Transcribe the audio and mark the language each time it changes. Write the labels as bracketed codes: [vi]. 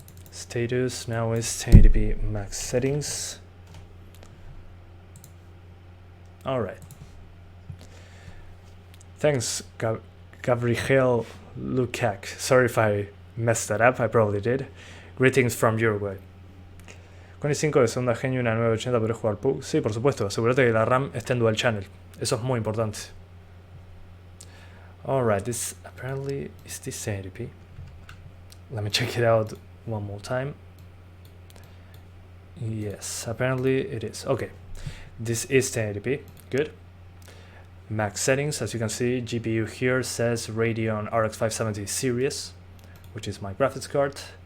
[en] Status now is 1080p max settings. Alright. Thanks, Gabriel Lukac. Sorry if I messed that up, I probably did. Greetings from Uruguay. [es] Con i5 de segunda gen y una 980 podré jugar PUBG. Sí, por supuesto, asegúrate que la RAM esté en dual channel. Eso es muy importante. [en] Alright, this apparently is this 1080p. Let me check it out one more time. Yes, apparently it is. Okay, this is 1080p. Good. Max settings, as you can see, GPU here says Radeon RX 570 series, which is my graphics card.